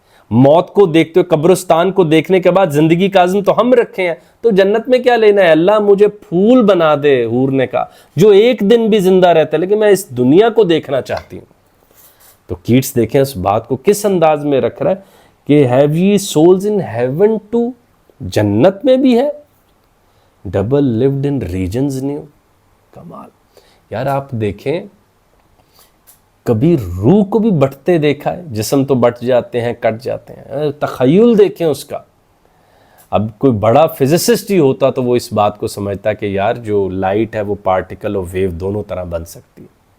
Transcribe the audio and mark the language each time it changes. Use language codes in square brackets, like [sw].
[ur] موت کو دیکھتے ہوئے, قبرستان کو دیکھنے کے بعد زندگی کا عزم تو ہم رکھے ہیں, تو جنت میں کیا لینا ہے. اللہ مجھے پھول بنا دے, حور نے کہا, جو ایک دن بھی زندہ رہتا ہے, لیکن میں اس دنیا کو دیکھنا چاہتی ہوں. تو کیٹس دیکھیں اس بات کو کس انداز میں رکھ رہا ہے کہ [en] have ye souls in heaven too, [ur] جنت میں بھی ہے. [en] double lived in regions new. [ur] کمال. یار آپ دیکھیں کبھی روح کو بھی بٹتے دیکھا ہے, جسم تو بٹ جاتے ہیں, کٹ جاتے ہیں, تخیل دیکھیں اس کا. اب کوئی بڑا فزسسٹ ہی ہوتا تو وہ اس بات کو سمجھتا کہ یار جو لائٹ ہے وہ پارٹیکل اور ویو دونوں طرح بن سکتی ہے.